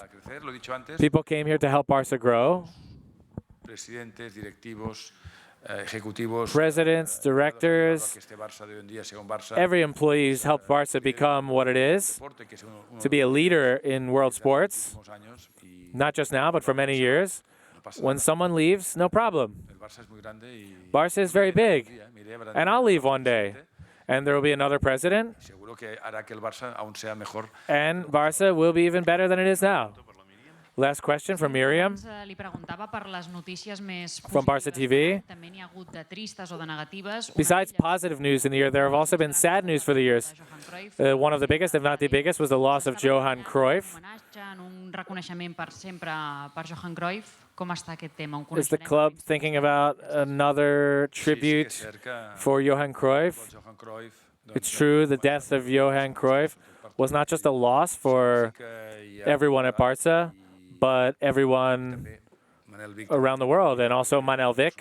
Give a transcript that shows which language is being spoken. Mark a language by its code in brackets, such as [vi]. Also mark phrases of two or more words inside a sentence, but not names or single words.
[en] People came here to help Barca grow. Presidents, directors, every employee has helped Barca become what it is, to be a leader in world sports, not just now, but for many years. When someone leaves, no problem. Barca is very big, and I'll leave one day, and there will be another president, and Barca will be even better than it is now. Last question from Miriam [ca] Li preguntava per les notícies més [en] from Barca TV. [ca] també n'hi ha hagut de tristes o de negatives. [en] Besides positive news in the year, there have also been sad news for the years. One of the biggest, if not the biggest, was the loss of Johan Cruyff. [ca] En un reconeixement per sempre per Johan Cruyff. Com està aquest tema? [en] Is the club thinking about another tribute for Johan Cruyff? It's true, the death of Johan Cruyff was not just a loss for everyone at Barca, but everyone around the world, and also Manel Vic.